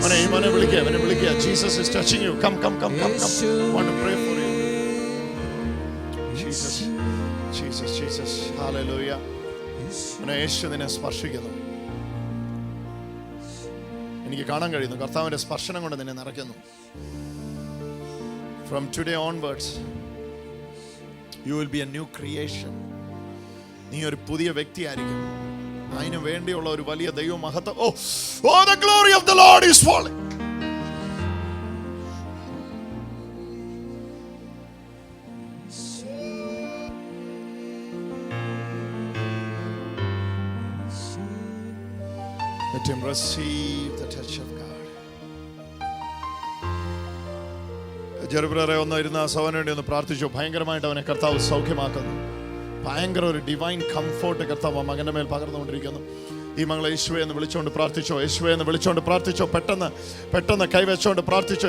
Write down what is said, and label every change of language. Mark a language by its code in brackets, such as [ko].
[ml] മോനെ വിളിക്കുക, അവനെ വിളിക്കുക. [en] Jesus is touching you. Come come come come come. Want to pray for you. [ml] Jesus Jesus Jesus hallelujah. യേശു നിന്നെ സ്പർശിക്കുന്നു. എനിക്ക് കാണാൻ കഴിയുന്നു കർത്താവിന്റെ സ്പർശനം കൊണ്ട് നിന്നെ നിറയ്ക്കുന്നു. [en] From today onwards, you will be a new creation. [ml] നീ ഒരു പുതിയ വ്യക്തിയായിരിക്കും. അതിനു വേണ്ടിയുള്ള ഒരു വലിയ ദൈവ മഹത്വം. [en] Oh, the glory of the Lord is falling. Let him receive the touch of God. [ml] ജെറുബ്രറെ ഒന്ന് ഇരുന്ന സഹോദരന് വേണ്ടി ഒന്ന് പ്രാർത്ഥിച്ചു. ഭയങ്കരമായിട്ട് അവനെ കർത്താവ് സൗഖ്യമാക്കുന്നു. ഭയങ്കര ഒരു ഡിവൈൻ കംഫോർട്ട് കർത്താവ് ആ മകന്റെ മേൽ പകർന്നുകൊണ്ടിരിക്കുന്നു. ഈ മകളെ യേശുവേ എന്ന് വിളിച്ചുകൊണ്ട് പ്രാർത്ഥിച്ചോ. യേശുവേ എന്ന് വിളിച്ചുകൊണ്ട് പ്രാർത്ഥിച്ചോ. പെട്ടെന്ന് പെട്ടെന്ന് കൈവച്ചുകൊണ്ട് പ്രാർത്ഥിച്ചോ.